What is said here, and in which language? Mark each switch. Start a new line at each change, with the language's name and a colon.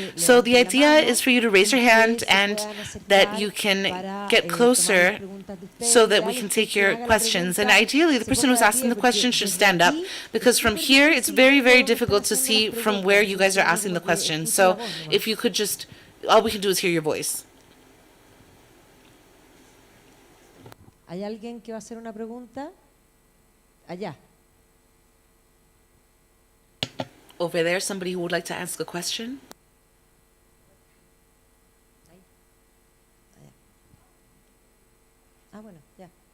English: So the idea is for you to raise your hand and that you can get closer so that we can take your questions. And ideally, the person who's asking the question should stand up, because from here, it's very, very difficult to see from where you guys are asking the question. So if you could just, all we can do is hear your voice.
Spanish: ¿Hay alguien que va a hacer una pregunta? Allá.
English: Over there, somebody who would like to ask a question?
Spanish: Ah, bueno, ya.